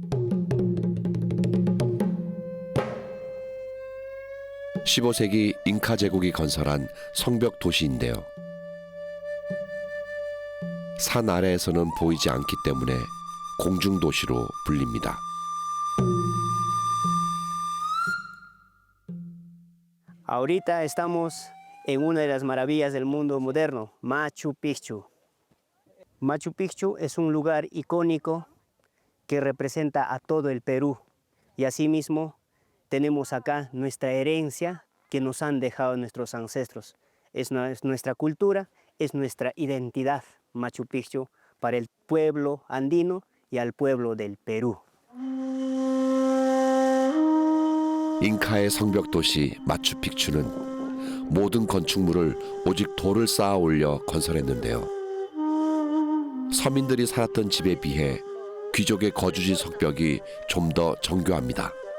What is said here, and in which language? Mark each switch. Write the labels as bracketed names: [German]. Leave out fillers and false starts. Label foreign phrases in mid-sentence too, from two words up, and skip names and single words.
[Korean] (15세기) 잉카 제국이 건설한 성벽 도시인데요. 산 아래에서는 보이지 않기 때문에 공중도시로 불립니다. [Spanish] Ahorita estamos en una de las maravillas del mundo moderno, Machu Picchu. Machu Picchu es un lugar icónico que representa a todo el Perú y asimismo tenemos acá nuestra herencia que nos han dejado nuestros ancestros. Es nuestra cultura, es nuestra identidad, Machu Picchu, para el pueblo andino y al pueblo del Perú. [Korean] 잉카의 성벽 도시 마추픽추는 모든 건축물을 오직 돌을 쌓아 올려 건설했는데요. 서민들이 살았던 집에 비해 귀족의 거주지 성벽이 좀 더 정교합니다.